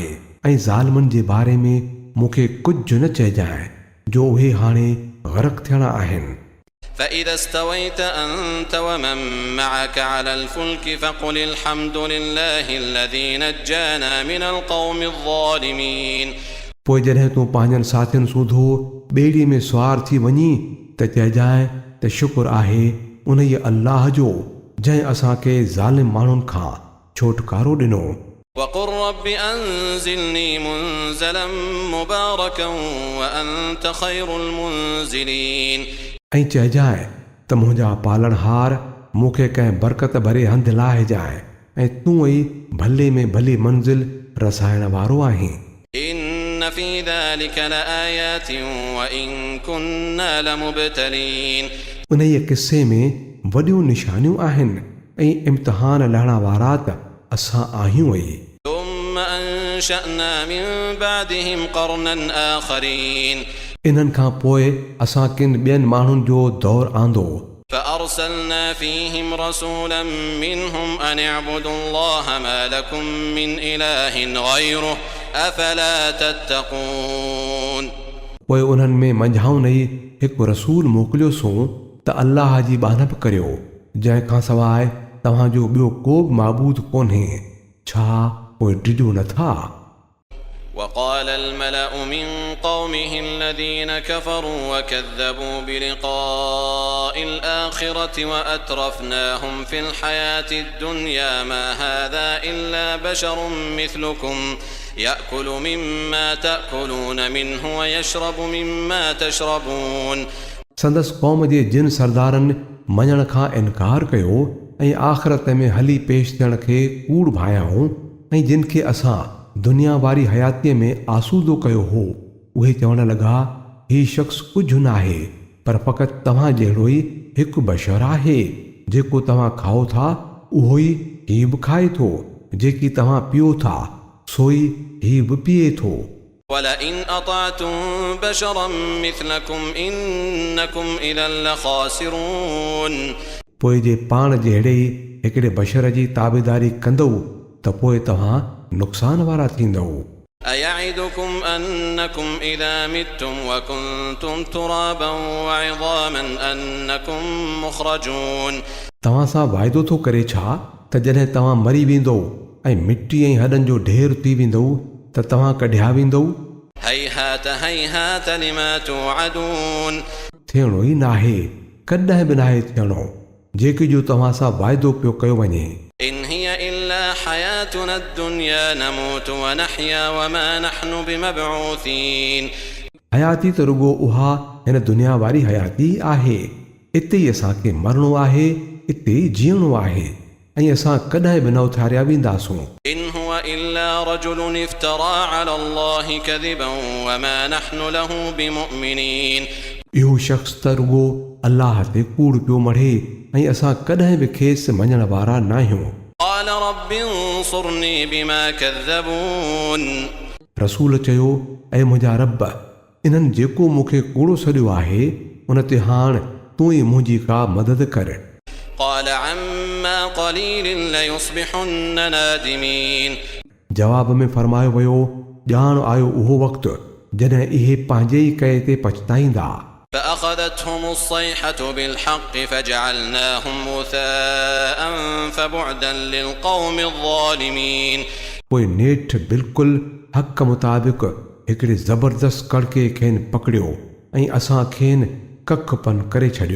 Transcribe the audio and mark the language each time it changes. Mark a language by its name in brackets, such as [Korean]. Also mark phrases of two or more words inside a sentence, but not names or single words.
[Sindhi] ऐं ज़ालिमनि जे बारे में मूंखे कुझु न चइजांइ जो उहे हाणे ग़रक़ थियणा आहिनि। [Arabic] فإذا استويت أنت ومن معك على الفلك فقل الحمد لله الذي نجانا من القوم الظالمين [Sindhi] पोइ जॾहिं तूं पंहिंजनि साथियुनि सूधो ॿेड़ीअ में सुवार थी वञी त चइजांइ त शुक्र आहे उन ई अल्लाह जो जंहिं असांखे ज़ालिम माण्हुनि खां छुटकारो ॾिनो। [Arabic] وقل رب أنزلني منزلا مباركا وأنت خير المنزلين [Sindhi] ऐं चइजांइ त मुंहिंजा पालणहार मूंखे कंहिं बरकत भरे हंधि लाहे जाए ऐं तूं ई भले में भली मंज़िल रसाइण वारो आहीं। [Arabic] إن في ذلك لآيات وإن كنا لمبتلين [Sindhi] उन ई किसे में वॾियूं निशानियूं आहिनि ऐं इम्तिहान लहण वारा त असां आहियूं ई। [Arabic] ثم أنشأنا من بعدهم قرنا آخرين [Sindhi] इन्हनि खां पोइ असां किन ॿियनि माण्हुनि जो दौर आंदो। [Arabic] فأرسلنا فيهم رسولا منهم أن اعبدوا الله ما لكم من إله غيره أفلا تتقون [Sindhi] पोइ उन्हनि में मंझाउनि ई हिकु रसूल मोकिलियोसीं त अल्लाह जी बानप करियो, जंहिं खां सवाइ तव्हांजो ॿियो को बि माबूद कोन्हे, छा पोइ डिॼो नथा? [Arabic] وقال الملأ من قومه الذين كفروا وكذبوا بلقاء الآخرة وأترفناهم في الحياة الدنيا ما هذا إلا بشر مثلكم يأكل مما تأكلون منه ويشرب مما تشربون [Sindhi] संदसि क़ौम जे जिन सरदारनि मञण खां इनकार कयो ऐं आख़िरत में हली पेश थियण खे कूड़ भायाऊं ऐं जिन खे असां दुनिया वारी हयातीअ में आसूदो कयो हो, उहे चवण लॻा हीउ शख़्स कुझु न आहे पर फ़क़ति तव्हां जहिड़ो ई हिकु बशर आहे। जेको तव्हां खाओ था उहो ई हीउ बि खाए थो, जेकी तव्हां पियो था सो ई ही बि पीए थो। [Arabic] ولئن أطعتم بشرا مثلكم إنكم إذا لخاسرون [Sindhi] पोइ जे पाण जहिड़े हिकिड़े बशर जी ताबेदारी कंदव त पोइ तव्हां नुक़सान वारा थींदव। [Arabic] أيعدكم أنكم إذا متم وكنتم ترابا وعظاما أنكم مخرجون [Sindhi] तव्हां सां वाइदो थो करे छा त जॾहिं तव्हां मरी वेंदो ऐं मिटी ऐं हॾनि जो ढेर थी वेंदो त तव्हां कढिया वेंदो। [Arabic] هيهات هيهات لما توعدون [Sindhi] थियणो ई नाहे, कॾहिं बि नाहे थियणो जेके जो तव्हां सां वाइदो पियो कयो वञे। [Arabic] إن هي إلا حياتنا الدنيا نموت ونحيا وما نحن بمبعوثين [Sindhi] हयाती त रुगो उहा हिन दुनिया वारी हयाती आहे। इते ई असांखे मरणो आहे, इते ई जीअणो आहे ऐं असां कॾहिं बि न उथारिया वेंदासूं। [Arabic] إن هو إلا رجل افترى على الله كذبا وما نحن له بمؤمنين [Sindhi] इहो शख़्स त रुगो अल्लाह ते कूड़ पियो मढ़े ऐं असां कॾहिं बि खेसि मञण वारा न आहियूं। [Arabic] قال رب انصرني بما كذبون [Sindhi] रसूल चयो, ऐं मुंहिंजा रब, इन्हनि जेको मूंखे कूड़ो सॾियो आहे उन ते हाणे तूं ई मुंहिंजी का मदद कर। [Arabic] قال عما قليل ليصبحن نادمين [Sindhi] जवाब में फरमायो वियो, ॼाण आयो उहो वक़्तु जॾहिं इहे पंहिंजे ई कए ते पछताईंदा। [Arabic] فأخذتهم الصيحة بالحق فجعلناهم غثاء فبعدا للقوم الظالمين [Sindhi] पोइ नेठ बिल्कुलु हक़ मुताबिक़ हिकिड़े ज़बरदस्त कड़के खेनि पकड़ियो ऐं असां खेनि कख पन करे छॾियो।